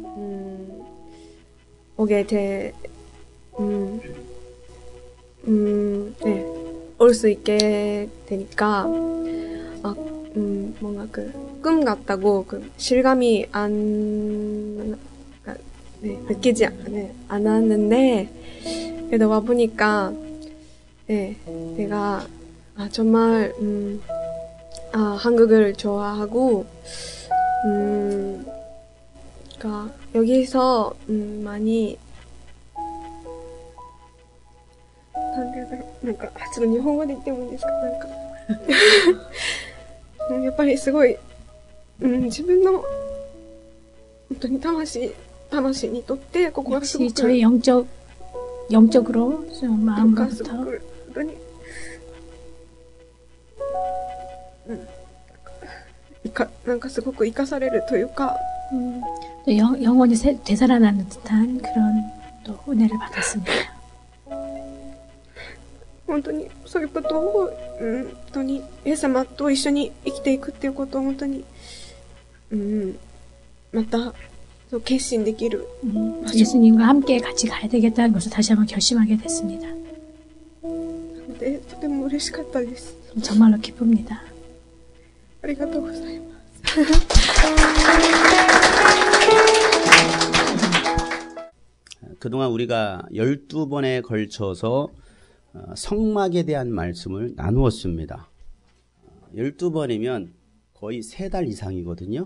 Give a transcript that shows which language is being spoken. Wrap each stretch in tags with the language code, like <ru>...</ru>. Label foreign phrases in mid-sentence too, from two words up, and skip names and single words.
<ko>오게 올 수 있게 되니까, 뭔가 꿈 같다고 실감이 느끼지 않았는데, 그래도 와보니까, 내가, 정말, 한국을 좋아하고, 그러니까 여기서 많이</ko> <ja>なんかちょっと日本語で言ってもいいですか？なんかやっぱりすごい、自分の本当に魂にとってここはすごく</ja> <ko>저의 영적으로 마음부터</ko> <ja>本当になんかすごく生かされるというか、</ja> <ko>영혼이 되살아나는 듯한 그런 또 은혜를 받았습니다.</ko> <ja>本当にそういうことを、本当にイエス様と一緒に生きていくっていうことを本当に、また決心できる、</ja> <ko>예수님과 함께 같이 가야 되겠다는 것을 다시 한번 결심하게 됐습니다.</ko> <ja>なのでとても嬉しかったです。</ja> <ko>정말로 기쁩니다.</ko> <ja>ありがとうございます。</ja> <ko>그동안 우리가 12번에 걸쳐서 성막에 대한 말씀을 나누었습니다. 12번이면 거의 3달 이상이거든요.</ko>